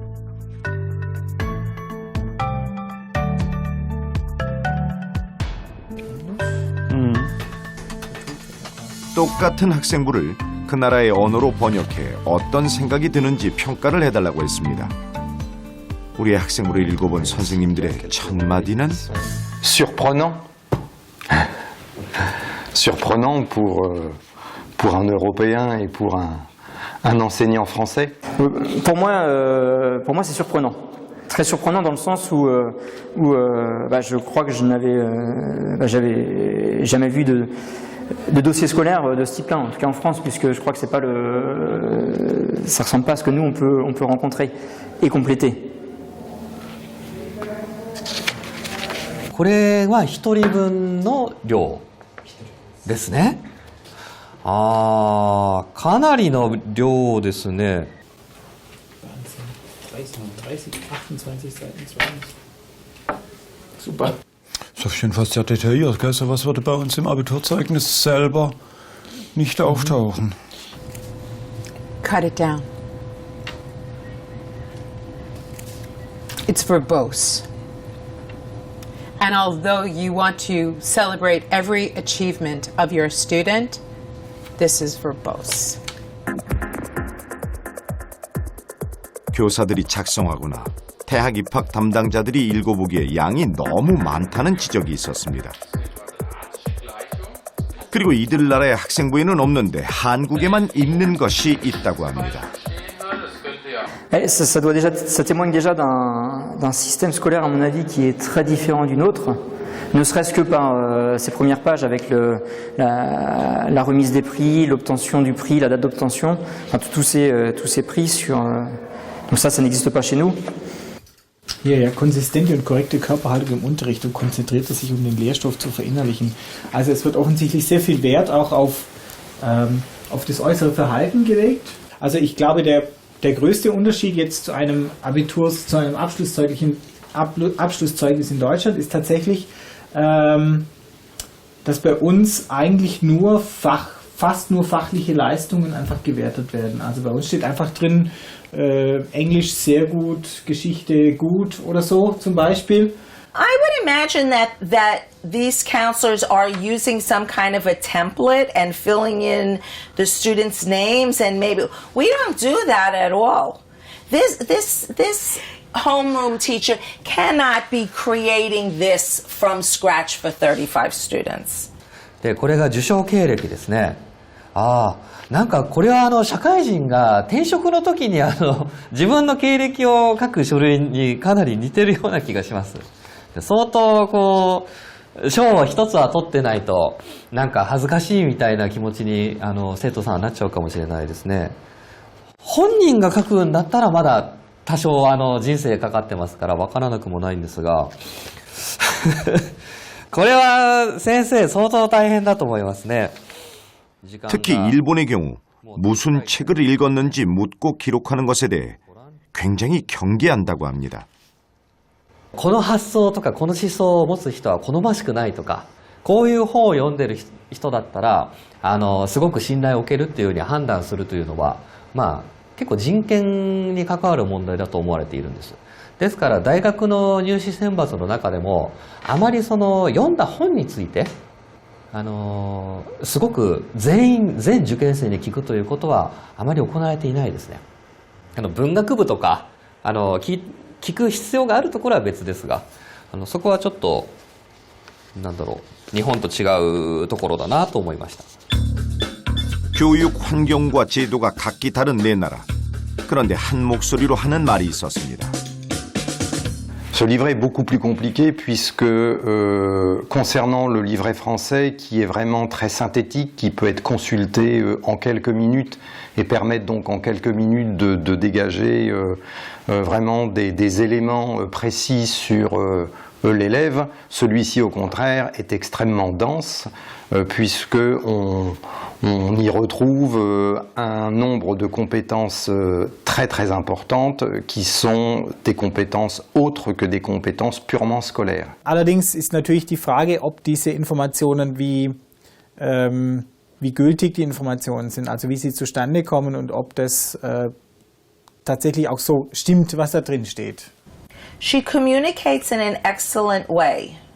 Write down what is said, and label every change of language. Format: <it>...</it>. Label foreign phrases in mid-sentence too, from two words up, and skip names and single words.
<ko>똑같은 학생부를 그 나라의 언어로 번역해 어떤 생각이 드는지 평가를 해달라고 했습니다. 우리의 학생부를 읽어본 선생님들의 첫 마디는</ko> <fr>surprenant. Surprenant pour un Européen et pour un enseignant français. Pour moi, c'est surprenant. Très surprenant dans le sens où je crois que j'avais jamais vu de dossiers scolaires de ce type-là, en tout cas en France, puisque je crois que c'est pas ça ressemble pas à ce que nous on peut rencontrer et compléter.</fr> <ja>これは1人分の量ですね。ああ、かなりの量ですね。</ja> <de>30, 28 Seiten, 20. Super. Ist auf jeden Fall sehr detailliert, gell? So was würde bei uns im Abiturzeugnis selber nicht auftauchen.</de> <en>Cut it down. It's verbose. And although you want to celebrate every achievement of your student, this is verbose.</en> <ko>교사들이 작성하거나 대학 입학 담당자들이 읽어보기에 양이 너무 많다는 지적이 있었습니다. 그리고 이들 나라의 학생부에는 없는데 한국에만 있는 것이 있다고 합니다.</ko> <fr>Ça témoigne déjà d'un système scolaire, à mon avis, qui est très différent du nôtre, ne serait-ce que par ces premières pages avec la remise des prix, l'obtention du prix, la date d'obtention, enfin, tous ces prix sur... donc ça n'existe pas chez nous.</fr> <de>Ja, konsistente und korrekte Körperhaltung im Unterricht und konzentriert er sich, um den Lehrstoff zu verinnerlichen. Also es wird offensichtlich sehr viel Wert auch auf das äußere Verhalten gelegt. Also ich glaube, der größte Unterschied jetzt zu einem Abschlusszeugnis in Deutschland ist tatsächlich, dass bei uns eigentlich fast nur fachliche Leistungen einfach gewertet werden. Also bei uns steht einfach drin, Englisch sehr gut, Geschichte gut oder so zum Beispiel.</de> <en>I would imagine that these counselors are using some kind of a template and filling in the students' names, and maybe we don't do that at all. This homeroom teacher cannot be creating this from scratch for 35 students.</en> <ja>で、これが受賞経歴ですね。ああ、なんかこれは社会人が転職の時に自分の経歴を書く書類にかなり似てるような気がします。相当賞を一つは取ってないとなんか恥ずかしいみたいな気持ちに生徒さんはなっちゃうかもしれないですね。本人が書くんだったらまだ多少人生かかってますからわからなくもないんですがこれは先生相当大変だと思いますね。</ja> <ko>특히 일본의 경우 무슨 책을 읽었는지 묻고 기록하는 것에 대해 굉장히 경계한다고 합니다.</ko> <ja>この発想とかこの思想を持つ人は好ましくないとか、こういう本を読んでる人だったらすごく信頼を受けるっていうふうに判断するというのは、まあ結構人権に関わる問題だと思われているんです。ですから大学の入試選抜の中でもあまり読んだ本についてすごく全受験生に聞くということはあまり行われていないですね。文学部とか聞く必要があるところは別ですが、そこはちょっとなんだろう、日本と違うところだなと思いました。</ja> <ko>교육 환경과 제도가 각기 다른 네 나라. 그런데 한 목소리로 하는 말이 있었습니다.</ko> <fr>Ce livret est beaucoup plus compliqué puisque concernant le livret français qui est vraiment très synthétique, qui peut être consulté en quelques minutes et permettre donc en quelques minutes de dégager vraiment des éléments précis sur l'élève, celui-ci au contraire est extrêmement dense puisque on y retrouve un nombre de compétences très très importantes qui sont des compétences autres que des compétences purement scolaires.</fr> <de>Allerdings ist natürlich die Frage, ob diese Informationen wie gültig die Informationen sind, also wie sie zustande kommen und ob das tatsächlich auch so stimmt, was da drin steht.</de> <en>She communicates in an excellent way.</en>